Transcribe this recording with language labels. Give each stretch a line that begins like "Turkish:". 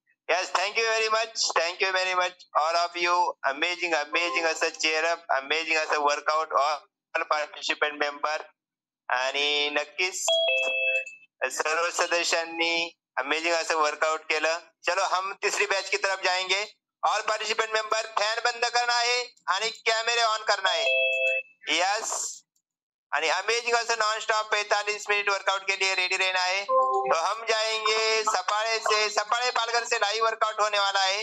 English: Yes, thank you very much, all of you. Amazing as a cheer up, amazing as a workout, all participant member.
Marathi: आणि नक्कीच सर्व सदस्यांनी amazing असं workout केलं।
Hindi: चलो हम तीसरी बैच की तरफ जाएंगे।
English: all participant member,
Hindi: फैन बंद करना है आणि कैमरे ऑन करना है। यस, आणि अमेजिंग असं नॉन स्टॉप 45 मिनट वर्कआउट के लिए रेडी रहना है। तो हम जाएंगे सपाड़े पालघर से लाइव वर्कआउट होने वाला है।